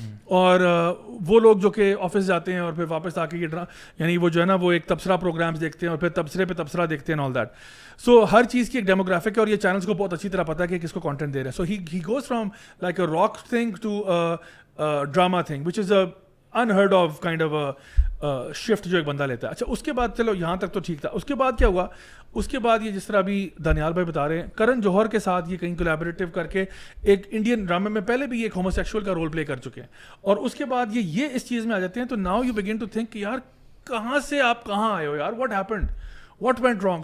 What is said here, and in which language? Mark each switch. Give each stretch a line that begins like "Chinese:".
Urdu: اور وہ لوگ جو کہ آفس جاتے ہیں اور پھر واپس آ کے یہ یعنی وہ جو ہے نا وہ ایک تبصرہ پروگرامس دیکھتے ہیں اور پھر تبصرے پہ تبصرہ دیکھتے ہیں
English: All that.
Urdu: سو ہر چیز کی ایک ڈیموگرافک ہے اور یہ چینلس کو بہت اچھی طرح پتہ ہے کہ کس کو کانٹینٹ دے رہے ہیں.
English: so he goes from like a rock thing to drama thing which is unheard of kind of a shift
Urdu: جو ایک بندہ لیتا ہے. اچھا اس کے بعد چلو یہاں تک تو ٹھیک تھا. اس کے بعد کیا ہوا؟ اس کے بعد یہ جس طرح ابھی دانیال بھائی بتا رہے ہیں, کرن جوہر کے ساتھ یہ کہیں کولیبریٹو کر کے ایک انڈین ڈرامے میں پہلے بھی ایک ہوموسیکشول کا رول پلے کر چکے ہیں, اور اس کے بعد یہ اس چیز میں آ جاتے ہیں. تو
English: now you began to think
Urdu: کہ یار کہاں سے آپ کہاں آئے ہو یار,
English: What happened, what went wrong.